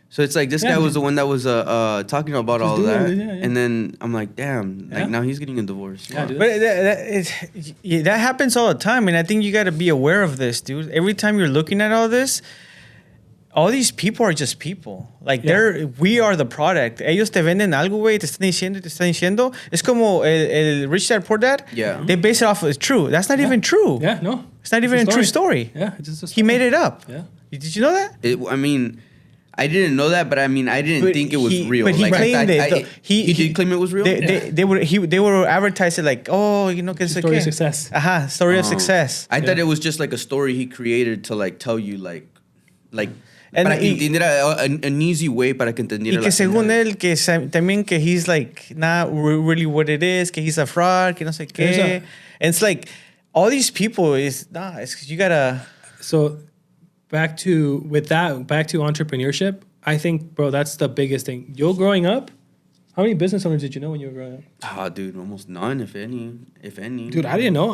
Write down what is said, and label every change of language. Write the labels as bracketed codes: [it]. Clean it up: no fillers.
[en] So it's like this guy was the one that was talking about all of that, and then I'm like, damn, like now he's getting a divorce. Yeah, dude. But that happens all the time, and I think you got to be aware of this, dude. Every time you're looking at all this. All these people are just people. Like, we are the product. [es] Ellos te venden algo, güey, te están diciendo. Es como el Rich Dad, Poor Dad. [en] Yeah. They base it off of true. That's not even true. Yeah, no. It's not even a true story. Yeah, it's just a story. He made it up. Yeah. Did you know that? I mean, I didn't know that, but I mean, I didn't think it was real. But he like, claimed it. He did claim it was real. They were advertising like, oh, you know, que Story of success. Story of success. I thought it was just like a story he created to like tell you like. And [es] para que entendiera [en] an easy way [es] para que entendiera. Y que según él, que también que [en] he's like not really what it is, [es] que [en] he's a fraud, [es] que no sé qué. [en] And it's like, all these people it's 'cause you gotta. So back to entrepreneurship, I think, bro, that's the biggest thing. You're growing up, how many business owners did you know when you were growing up? Ah, dude, almost none, if any. Dude, I didn't know.